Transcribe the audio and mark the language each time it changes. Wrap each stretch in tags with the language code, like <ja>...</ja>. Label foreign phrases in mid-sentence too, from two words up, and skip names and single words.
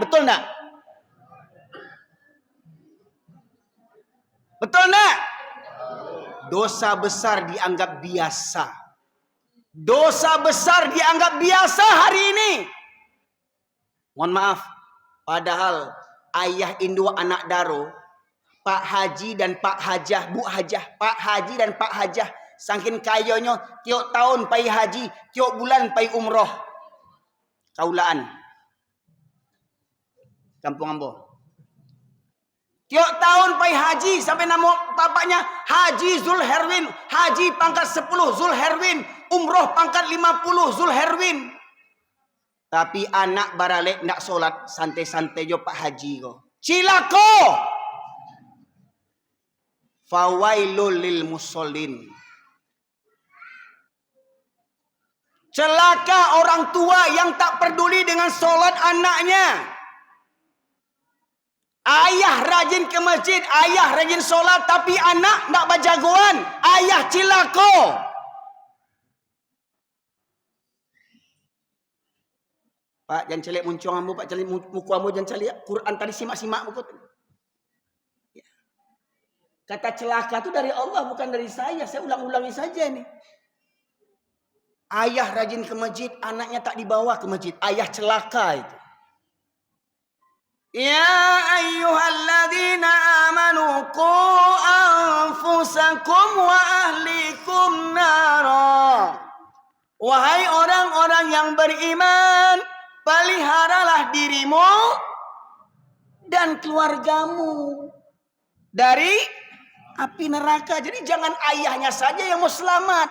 <id>Betul enggak? Betul enggak? Dosa besar dianggap biasa. Dosa besar dianggap biasa hari ini. Mohon maaf. Padahal</id> <min>ayah Indo anak Daro,</min> <id>Pak Haji dan Pak Hajah, Bu Hajah, Pak Haji dan Pak Hajah,</id> <min>saking kayonya tiap tahun pai haji, tiap bulan pai umroh. Kaulaan. Kampung Ambo.</min> <id>Tiap tahun pai haji sampai nama bapaknya Haji Zulherwin, haji pangkat 10 Zulherwin, umroh pangkat 50 Zulherwin.</id> <min>Tapi anak baralek ndak solat, santai-santai jo Pak Haji ko.</min> <ar>Cilako. فويل للمصلين.</ar> <id>Celaka orang tua yang tak peduli dengan solat anaknya. Ayah rajin ke masjid, ayah rajin solat, tapi anak ndak berjagoan.</id> <min>Ayah cilako. Pak, jangan celik muncung ambo, Pak, celik muku ambo, jangan celik.</min> <id>Quran tadi</id> <min>simak-simak muku.</min> <id>Kata celaka itu dari Allah, bukan dari saya. Saya ulang-ulangi saja nih. Ayah rajin ke masjid, anaknya tak dibawa ke masjid. Ayah celaka itu.</id> <ar>يا أيها الذين آمنوا قوا أنفسكم وأهليكم نارا.</ar> <id>Wahai orang-orang yang beriman, peliharalah dirimu dan keluargamu dari api neraka. Jadi jangan ayahnya saja yang mau selamat.</id>